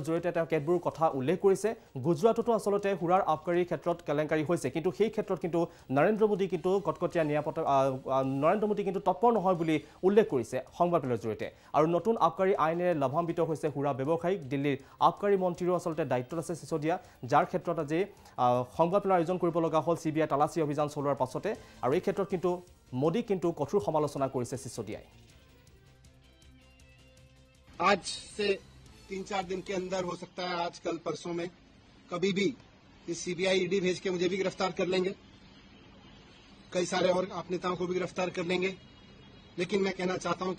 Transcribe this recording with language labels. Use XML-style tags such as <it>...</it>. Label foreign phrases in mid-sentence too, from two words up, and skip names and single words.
<as>জৰিয়তে তেওঁ কেতবোৰ কথা উল্লেখ কৰিছে গুজৰাটতো আসলতে হুৰাৰ আবকাৰীৰ ক্ষেত্ৰত কেলেংকাৰী হৈছে কিন্তু সেই ক্ষেত্ৰত কিন্তু নৰেন্দ্ৰ মোদী কিন্তু কটকটীয়া নিৰাপত্তা নৰেন্দ্ৰ মোদী কিন্তু তৎপৰ নহয় বুলি উল্লেখ কৰিছে সংবাদমেলৰ জৰিয়তে আৰু নতুন আবকাৰী আইনেৰে লাভান্বিত হৈছে হুৰা ব্যৱসায়িক দিল্লীৰ আবকাৰী মন্ত্ৰীৰো আসলতে দায়িত্বত আছে সিসোদিয়া যাৰ ক্ষেত্ৰত আজি সংবাদমেলৰ আয়োজন কৰিব লগা হ'ল সিবিআই তালাচী অভিযান চলোৱাৰ পাছতে আৰু এই ক্ষেত্ৰত কিন্তু মোদী কিন্তু কঠোৰ সমালোচনা কৰিছে সিসোদিয়াই</as> <hi>आज से 3-4 दिन के अंदर हो सकता है आज कल परसों में कभी भी सीबीआई ईडी भेज के मुझे भी गिरफ्तार कर लेंगे कई सारे और आप नेताओं को भी गिरफ्तार कर लेंगे लेकिन मैं कहना चाहता हूं कि</hi>